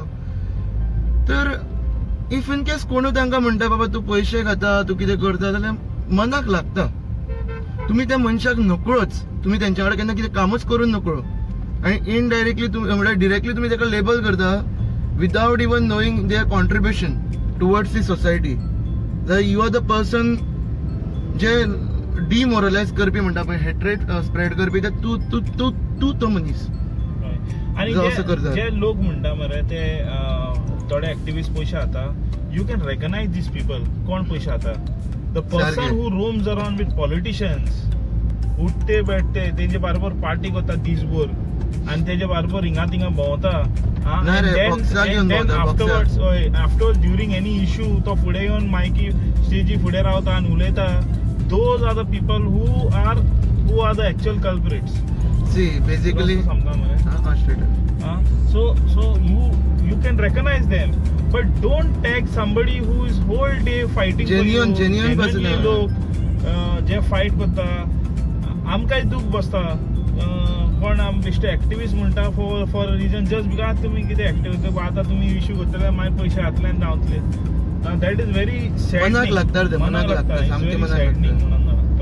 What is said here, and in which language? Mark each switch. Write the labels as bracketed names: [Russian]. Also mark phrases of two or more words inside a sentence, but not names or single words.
[Konkani] तर [English] if in case [Konkani] कोणूय तांकां म्हणटा बाबा तूं पयशे खाता, तूं कितें करता, जाल्यार मनाक लागता. तुमी त्या मनशाक नकळोच तुमी तेंच्या कडेन केन्ना कितें कामूच करून नकळो आनी इनडायरेक्टली म्हळ्यार डिरेक्टली तुमी ताका लेबल करता [English] without even knowing their contribution towards the society. [Konkani] जाल्यार [English] you are the person [Konkani] जे डिमोरलायज करपी म्हणटा पळय, [English] hatred spread [Konkani] करपी, तूं तो मनीस. आणि जो असं करता. जे लोक म्हणटा मरे ते थोडे एक्टिविस्ट पयशे खाता, [English] you can recognise these people [Konkani] कोण पयशे खाता. [English] the person who roams around with politicians, [Konkani] उठते बैठते तेजे बरोबर पार्टी करता दिसभर आणि तेजे बरोबर हिंगा तिंगा भोंवता. [English] afterwards during any issue [Konkani] तो फुडें येवन मायकी स्टेजी फुडें रावता आनी उलयता. [English] those are the people who are the actual culprits. See, basically, so you can recognize them, but don't tag somebody who is whole day fighting Genuine for you. person. [Konkani] लोक जे फाईट करता आमकांय दूख बसता. कोण आम बेश्टे एक्टिविस्ट म्हणटा [English] for reason just because [Konkani] तुमी कितें एक्टिविस्ट आतां तुमी इश्यू करतले मागीर पयशे घातले आनी धांवतले. [English] that is very sad. [Konkani] मनाक लागता मनाक लागता सामकें मनाक लागता.